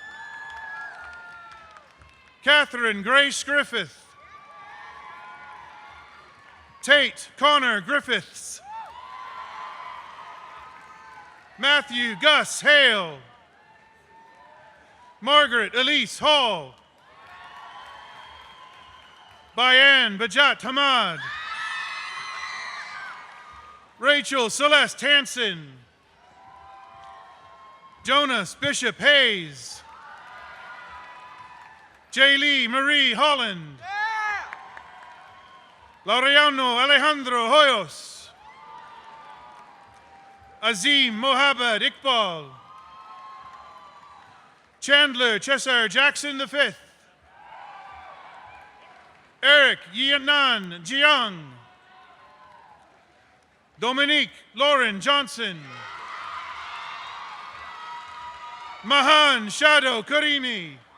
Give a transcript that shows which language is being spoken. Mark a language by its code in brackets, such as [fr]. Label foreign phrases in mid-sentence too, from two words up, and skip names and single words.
[en] Catherine Grace Griffith. Tate Connor Griffiths. Matthew Gus Hale. Margaret Elise Hall. Bayan Bajat Hamad. Rachel Celeste Hansen. Jonas Bishop Hayes. Jaylee Marie Holland. Laureano Alejandro Hoyos. Azim Mohabad Iqbal. Chandler Chesar Jackson V. Eric Yianan Jiang. Dominique Lauren Johnson. Mahan Shadow Karimi.